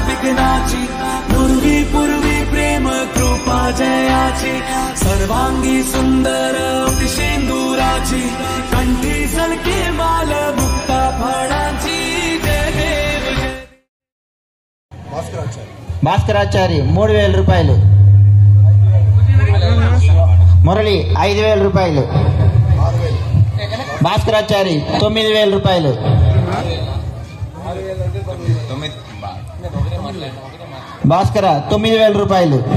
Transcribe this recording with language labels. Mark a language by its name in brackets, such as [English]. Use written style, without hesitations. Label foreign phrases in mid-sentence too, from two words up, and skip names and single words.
[Marathi] नाची पूर्वी पूर्वी प्रेम कृपा जयाची सर्वांगी सुंदर सिंदुराची कंठी सलके माल मुक्ता फळांची जय देव [Telugu] భాస్కరాచారి 3000 రూపాయలు. మురళి 5000 రూపాయలు. భాస్కరాచారి 9000 రూపాయలు. భాస్కర 9000 రూపాయలు.